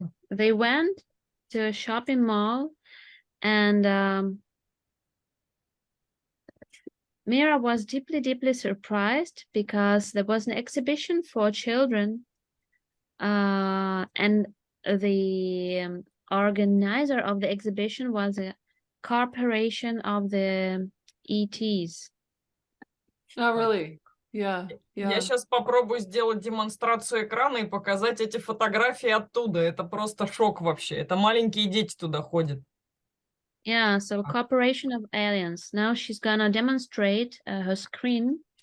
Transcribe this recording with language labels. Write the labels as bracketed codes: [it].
[en] They went to a shopping mall, and Mira was deeply surprised because there was an exhibition for children, and the organizer of the exhibition was a corporation of the ETs. Oh, really? Yeah. [ru] Я сейчас попробую сделать демонстрацию экрана и показать эти фотографии оттуда. Это просто шок вообще. Это маленькие дети туда ходят. [en] Yeah, so Corporation of Aliens. Now she's gonna demonstrate her screen.